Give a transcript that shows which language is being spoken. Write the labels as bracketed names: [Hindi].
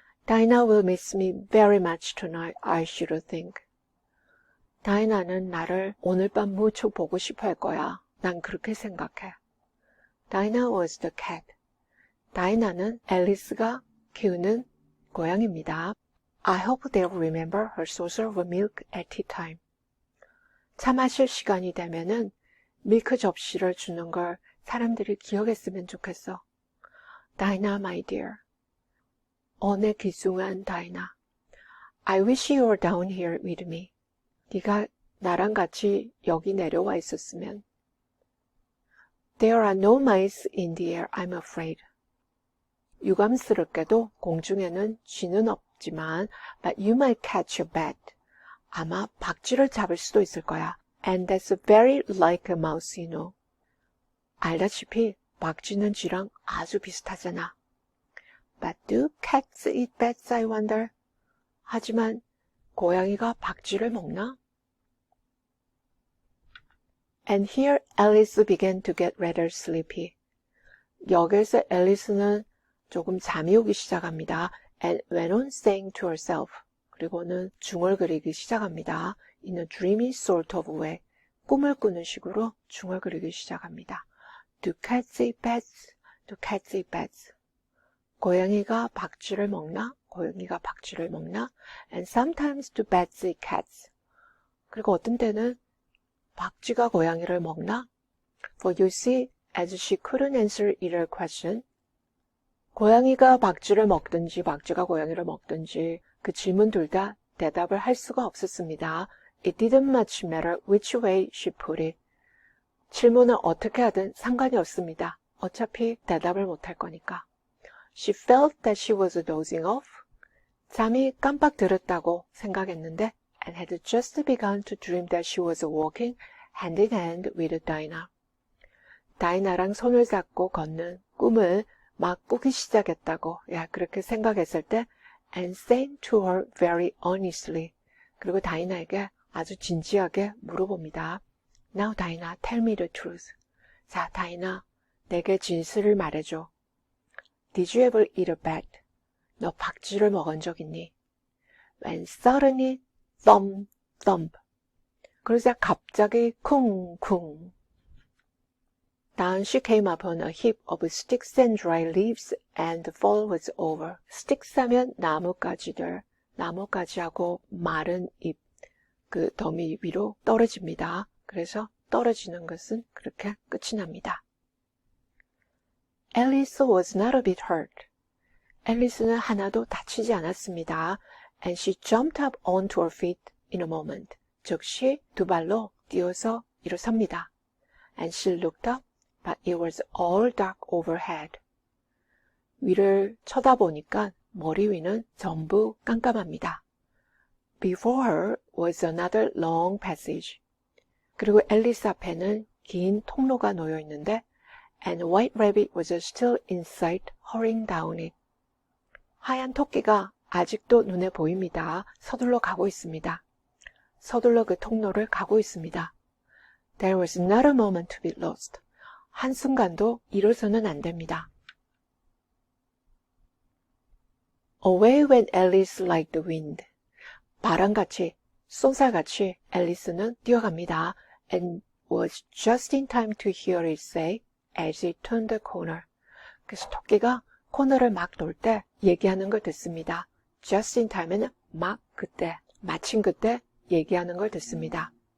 [English] Dinah will miss me very much tonight, I should think. [Korean] 다이나는 나를 오늘 밤 무척 보고 싶어 할 거야. 난 그렇게 생각해. [English] Dinah was the cat. [Korean] 다이나는 앨리스가 키우는 고양이입니다. [English] I hope they'll remember her saucer of milk at tea time. [Korean] 차 마실 시간이 되면은 밀크 접시를 주는 걸 사람들이 기억했으면 좋겠어. [English] Dinah, my dear. [Korean] 내 귀중한 다이나. [English] I wish you were down here with me. [Korean] 네가 나랑 같이 여기 내려와 있었으면. [English] There are no mice in the air, I'm afraid. [Korean] 유감스럽게도 공중에는 쥐는 없지만 [English] but you might catch a bat. [Korean] 아마 박쥐를 잡을 수도 있을 거야. [English] And that's very like a mouse, you know. [Korean] 알다시피 박쥐는 쥐랑 아주 비슷하잖아. [English] But do cats eat bats, I wonder? [Korean] 하지만 고양이가 박쥐를 먹나? [English] And here Alice began to get rather sleepy. [Korean] 여기서 앨리스는 조금 잠이 오기 시작합니다. [English] And went on saying to herself. [Korean] 그리고는 중얼거리기 시작합니다. [English] In a dreamy sort of way. [Korean] 꿈을 꾸는 식으로 중얼거리기 시작합니다. [English] Do cats eat bats? Do cats eat bats? [Korean] 고양이가 박쥐를 먹나? 고양이가 박쥐를 먹나? [English] And sometimes do bats eat cats? [Korean] 그리고 어떤 때는 박쥐가 고양이를 먹나? [English] For you see, as she couldn't answer either question, [Korean] 고양이가 박쥐를 먹든지 박쥐가 고양이를 먹든지 그 질문 둘 다 대답을 할 수가 없었습니다. [English] It didn't much matter which way she put it. [Korean] 질문을 어떻게 하든 상관이 없습니다. 어차피 대답을 못할 거니까. [English] She felt that she was dozing off. [Korean] 잠이 깜빡 들었다고 생각했는데 [English] and had just begun to dream that she was walking hand in hand with Dinah. [Korean] 다이나랑 손을 잡고 걷는 꿈을 막 꾸기 시작했다고 그렇게 생각했을 때 [English] and saying to her very earnestly. [Korean] 그리고 다이나에게 아주 진지하게 물어봅니다. [English] Now, Dinah, tell me the truth. [Korean] 자, 다이나, 내게 진실을 말해줘. [English] Did you ever eat a bat? [Korean] 너 박쥐를 먹은 적 있니? [English] When suddenly, thump, thump. [Korean] 그러자 갑자기 쿵쿵. [English] Down she came upon a heap of sticks and dry leaves, and the fall was over. [Korean] sticks 하면 나뭇가지들, 나뭇가지하고 마른 잎, 그 더미 위로 떨어집니다. 그래서 떨어지는 것은 그렇게 끝이 납니다. [English] Alice was not a bit hurt. [Korean] 앨리스는 하나도 다치지 않았습니다. [English] And she jumped up onto her feet in a moment. [Korean] 즉시 두 발로 뛰어서 일어섭니다. [English] And she looked up, but it was all dark overhead. [Korean] 위를 쳐다보니까 머리 위는 전부 깜깜합니다. [English] Before her was another long passage. [Korean] 그리고 앨리스 앞에는 긴 통로가 놓여 있는데 [English] and White Rabbit was still in sight, hurrying down it. [Korean] 하얀 토끼가 아직도 눈에 보입니다. 서둘러 가고 있습니다. 서둘러 그 통로를 가고 있습니다. [English] There was not a moment to be lost. [Korean] 한순간도 잃어서는 안 됩니다. [English] Away went Alice like the wind. [Korean] 바람같이, 쏜살같이 앨리스는 뛰어갑니다. [English] And was just in time to hear it say as it turned the corner. [Korean] 그래서 토끼가 코너를 막 돌 때 얘기하는 걸 듣습니다. [English] Just in time [Korean] 은 막 그때, 마침 그때 얘기하는 걸 듣습니다.